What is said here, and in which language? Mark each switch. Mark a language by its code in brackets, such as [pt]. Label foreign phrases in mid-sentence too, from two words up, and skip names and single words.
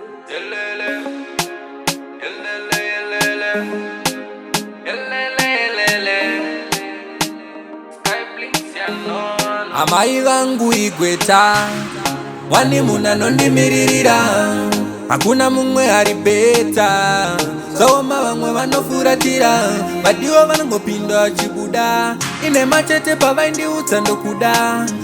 [en] Yelele. Yelele, yelele. Yelele, yelele. Sky Blinks, ya no, no. [sn] Amai vangu igweta, wani munanondimiririra. Hakuna mumwe ari beta, zvaoma vamwe vanofuratira. Vadiwa vanongopinda vachibuda, ine machete pavaindiudza ndokuda.